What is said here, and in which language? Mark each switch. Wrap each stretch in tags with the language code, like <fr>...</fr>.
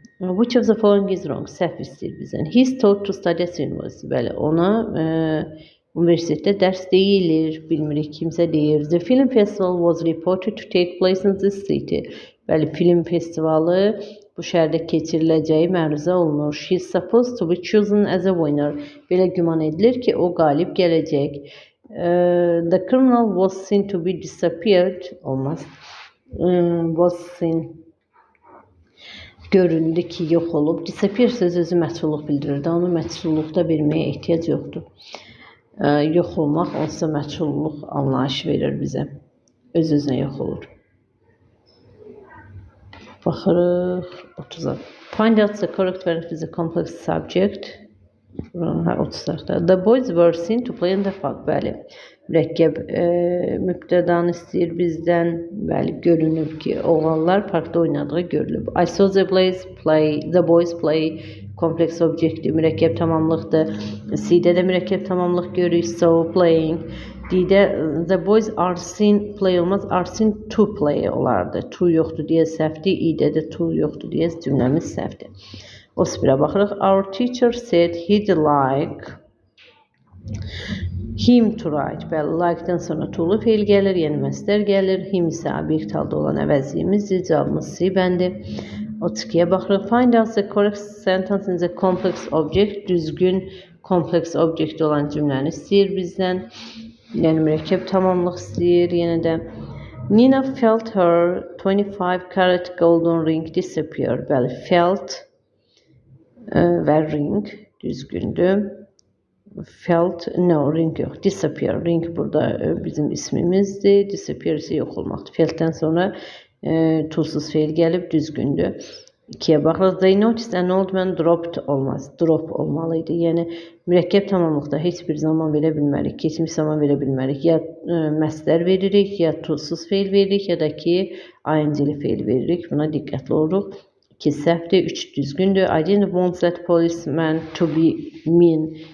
<en>Which of the following is wrong?</en> <az>Səhv istəyir bizdən.</az> <en>He's taught to study at university.</en> <az>Bəli, ona universitetdə dərs deyilir, bilmirik kimsə deyir.</az> <en>The film festival was reported to take place in this city.</en> <az>Bəli, film festivalı bu şəhərdə keçiriləcəyi məruzə olunur.</az> <en>She is supposed to be chosen as a winner.</en> <az>Belə güman edilir ki, o qalib gələcək.</az> <en>The criminal was seen to be disappeared.</en> <az>Olmaz.</az> <en>Was seen.</en> <az>Göründü ki, yox olub. Disappear sözü özü məchulluq bildirir. Onu məchulluqda verməyə ehtiyac yoxdur. Yox olmaq onsa məchulluq anlayışı verir bizə. Öz-özünə yox olur. Baxırıq 30'a.</az> <en>Find out the correct variant with a complex subject. 30'da. The boys were seen to play in the park.</en> <az>Bəli. Mürəkkəb mübtədanı istəyir bizdən. Bəli, görünüb ki, oğlanlar parkda oynadığı görülüb.</az> <en>I saw the boys play.</en> <az>Complex objectdir, mürəkkəb tamamlıqdır. C-də də mürəkkəb tamamlıq görürük.</az> <en>So playing. D-də the boys are seen play olmaz. Are seen to play</en> <az>olardı. To yoxdur deyə səhvdir. I-də də to yoxdur deyə cümləmiz səhvdir. 31'ə baxırıq.</az> <en>Our teacher said he'd like him to write.</en> <az>Bəli, like'dan sonra to'lu fe'l gəlir, yəni məsdər gəlir. Him isə obyekt halda olan əvəzliyimizdir. Cavabımız C bəndi. 32'ye baxırıq.</az> <en>Find out the correct sentence in the complex object.</en> <az>Düzgün complex object olan cümləni istəyir bizdən. Yəni mürəkkəb tamamlıq istəyir. Yenə də</az> <en>Nina felt her 25 carat golden ring disappear.</en> <az>Bəli, felt və ring düzgündür. Felt, no, ring yox. Disappear. Ring burada bizim ismimizdir. Disappear ise yox olmaqdır. Feltdən sonra tulsuz fe'l gəlib düzgündür. 2'ye baxırıq.</az> <en>They noticed an old man dropped olmaz. Drop olmalıydı.</en> <az>Yəni mürəkkəb tamamlıqda heç bir zaman verə bilmərik. Keçmiş zaman verə bilmərik. Ya məsdər veririk, ya tulsuz fe'l veririk, ya da ki ing-li fe'l veririk. Buna diqqətli oluruq. 2 səhvdir, 3 düzgündür.</az> <en>I didn't want that policeman to be mean.</en>